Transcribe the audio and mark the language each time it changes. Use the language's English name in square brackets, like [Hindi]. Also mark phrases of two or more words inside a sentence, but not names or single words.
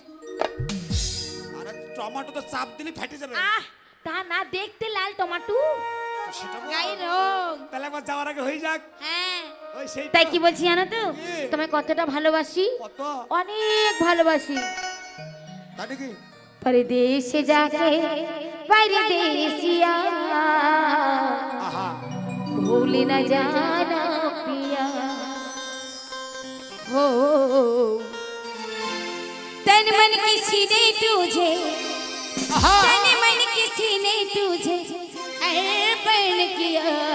[Bangla] আরে টমেটো তো চাপ দিলে ফেটে যাবে। আহ, তা না, দেখতে লাল টমাটো, সেটা বল। গায়ের রং। তাহলে একবার যাওয়ার আগে হয়ে যাক। হ্যাঁ, ওই সেই তাই কি বলছি জানো তো, কি? তোমায় কতটা ভালোবাসি, কত অনেক ভালোবাসি। তাই নাকি? [Hindi] परदेश जाके परदेसिया [Bangla] আহা [Hindi] भूल न जाना पिया हो, तन मन किसी ने तुझे, तन मन किसी ने तुझे अर्पण किया,